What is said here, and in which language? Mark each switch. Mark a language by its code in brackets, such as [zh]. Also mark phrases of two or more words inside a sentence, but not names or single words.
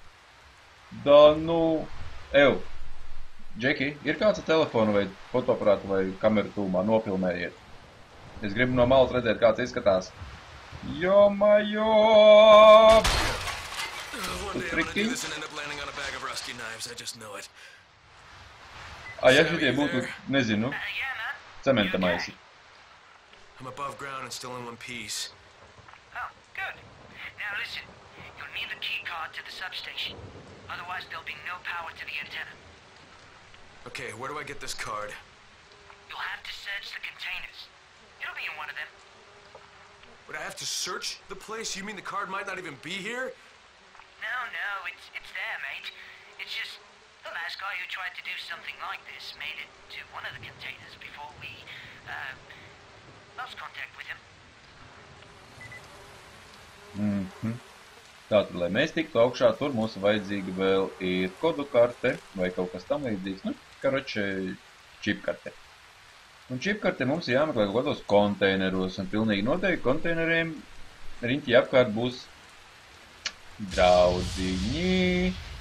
[lv] Džeki, ir kāds ar telefonu vai fotoaparātu vai kameru tūmā, nopilnējiet. Es gribu no malas redzēt, kāds izskatās. Jo-majo! Ja šitie būtu, nezinu, cementa maisi. [en] I'm above ground and still in one piece. Oh, good. Now listen, you'll need the key card to the substation. Otherwise there'll be no power to the antenna. Okay, where do I get this card? You'll have to search the containers. It'll be in one of them. Would I have to search the place? You mean the card might not even be here? No, it's there, mate. It's just the last guy who tried to do something like this made it to one of the containers before we, lost contact with him. [lv] Tātad, lai mēs tiktu augšā, tur mums vajadzīga vēl ir kodu karte vai kaut kas tam līdzīgs. Karoče, čipkarte. Un čipkarte mums jāmeklē kaut kādos konteineros, un pilnīgi noteikti konteineriem riņķi apkārt būs draudziņi.